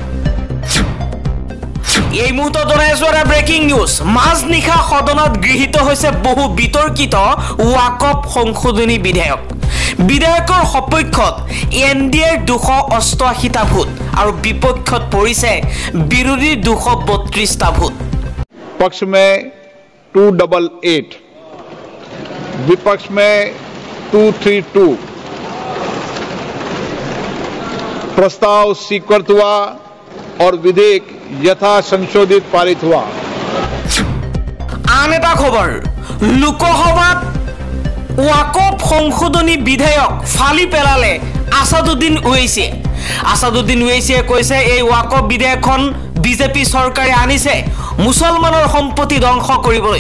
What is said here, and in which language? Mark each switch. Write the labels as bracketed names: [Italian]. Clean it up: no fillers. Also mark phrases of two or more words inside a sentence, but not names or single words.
[Assamese] এই মুহূৰ্তত জনাইছো এটা ব্ৰেকিং নিউজ। মাজনিশা সদনত গৃহীত হৈছে বহু বিতৰ্কিত ৱাকফ সংশোধনী বিধেয়ক। বিধেয়কৰ সপক্ষত এনডিএৰ 288টা ভোট আৰু বিপক্ষত পৰিছে বিৰোধীৰ 232টা ভোট। [Hindi] पक्ष में 288, विपक्ष में 232। प्रस्ताव स्वीकृत हुआ और विधेयक यथा संशोधित पारित हुआ। [Assamese] आन এটা খবৰ, লোকসভাত ৱাকফ সংশোধনী বিধেয়ক ফালি পেলালে আসাদুদ্দিন ওৱেইছিয়ে। আসাদুদ্দিন ওৱেইছিয়ে কৈছে এই ৱাকফ বিধেয়কখন বিজেপি চৰকাৰে আনিছে মুছলমানৰ সম্পত্তি ধ্বংস কৰিবলৈ।